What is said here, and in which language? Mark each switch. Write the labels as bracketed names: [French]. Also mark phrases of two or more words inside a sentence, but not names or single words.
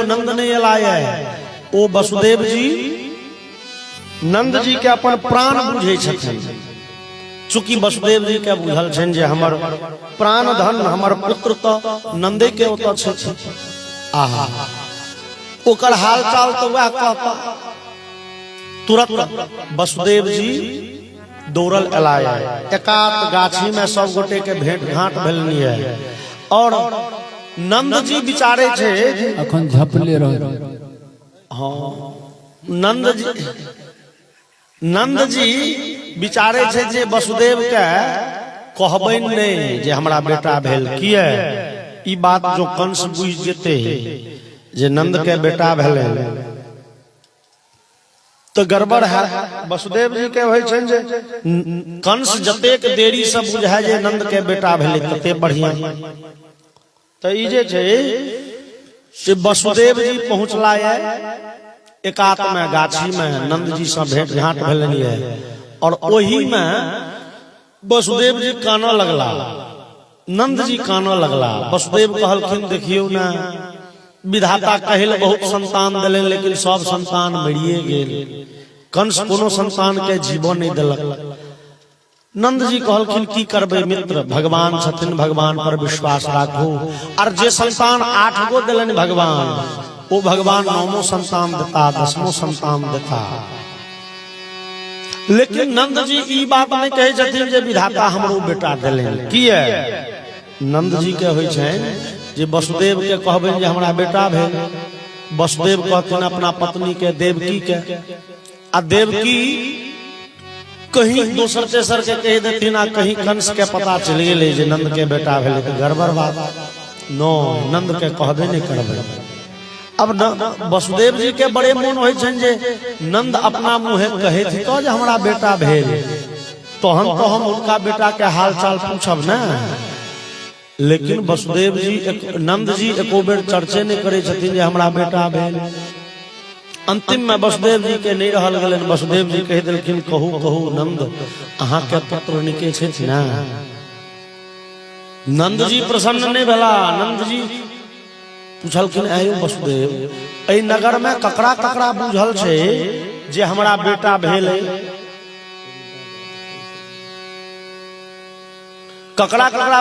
[Maithili] नंद नहीं एलाय ओ वसुदेव जी नंद जी के अपन प्राण बुझे छथिन चूंकि वसुदेव जी के बुझल छन जे हमर प्राण धन हमर पुत्र तो नंदे के ओत छै आहा ओकर हाल चाल तो वह कहता तुरंत वसुदेव जी दौड़ल एलाय एकात गाछी में सब गोटे के भेंट घाट भेलनी है और नंद जी विचारे छे अखन झपले रह हाँ नंद जी विचारे छे जे वसुदेव के कहबैन नहीं जे हमरा बेटा भेल किए ई बात जो कंस बुझ जेते जे नंद के बेटा भेले तो गड़बड़ है वसुदेव जी के होय छन जे कंस जतेक देरी से बुझाय जे नंद के बेटा भेले तते बढ़िया तो ई जे छे से वसुदेव जी पहुंचला है एकात में गाछी में नंद जी से भेंट घाट भेलनी है और ओही में वसुदेव जी काना लगला नंद जी काना लगला वसुदेव कहलखिन देखियो ना विधाता कहल बहुत संतान दिले लेकिन सब संतान मरिए गेल कंस कोनो संतान के जीवन नहीं दिलक नंद जी कहलखिन की करबे मित्र भगवान छथिन भगवान पर विश्वास राखो और जे संतान 8 गो दिलन भगवान वो भगवान 9वां संतान देता 10वां संतान देता लेकिन नंद जी ई बात नहीं कहे छथिन जे विधाता हमरो बेटा दिलन किए नंद जी के होय छन जे वसुदेव के कहबे जे हमरा बेटा भेल वसुदेव कहथिन अपना पत्नी के देवकी के आ देवकी कहीं दोसर तेसर के कह देथिन आ कहीं कंस के पता चल गेले जे नंद के बेटा भेले तो गड़बड़ बात नो नंद के कहबे नहीं करबे अब वसुदेव जी के बड़े मन होय छन जे नंद अपना मुंहे कहे थी तो जे हमरा बेटा भेल तो हम उनका बेटा के हाल चाल पूछब ना लेकिन वसुदेव जी नंद जी एको बेर चर्चे नहीं करे छथिन जे हमरा बेटा भेल अंतिम में वसुदेव जी के नहीं रहल गेलन वसुदेव जी कह देलखिन कहू कहू नंद अहाँ के पुत्र निके छथि ना नंद जी प्रसन्न नहीं भेला नंद जी पूछलखिन आयो वसुदेव एहि नगर में ककरा ककरा बुझल छे जे हमरा बेटा भेल ककरा ककरा